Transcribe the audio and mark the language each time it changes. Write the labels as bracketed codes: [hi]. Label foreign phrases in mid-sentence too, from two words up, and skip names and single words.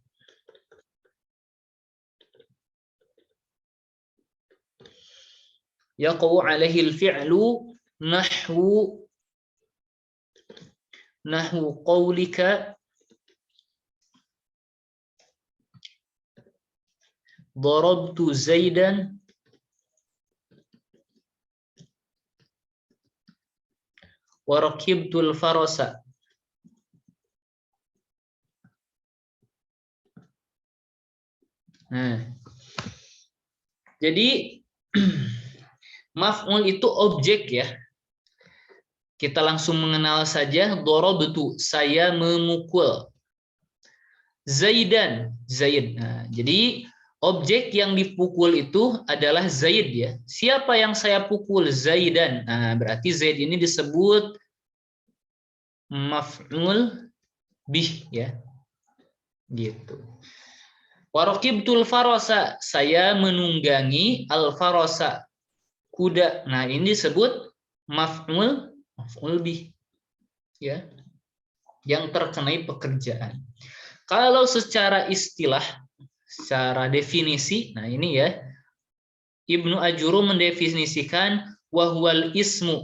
[ar] يقع عليه الفعل نحو قولك ضربت زيدا وركبت الفرس. [id] Nah, jadi maf'ul itu objek ya. Kita langsung mengenal saja darabtu, saya memukul. Zaidan, Zaid. Nah, jadi objek yang dipukul itu adalah Zaid ya. Siapa yang saya pukul? Zaidan. Nah, berarti Zaid ini disebut [ar] مفعول به [id] ya. Gitu. [ar] وركبت الفرس, [id] saya menunggangi al-farasa, kuda. Nah, ini disebut [ar] مفعول به [id] ya. Yang terkenai pekerjaan. Kalau secara istilah, secara definisi, nah ini ya, Ibnu Ajurum mendefinisikan [ar] وهو الاسم.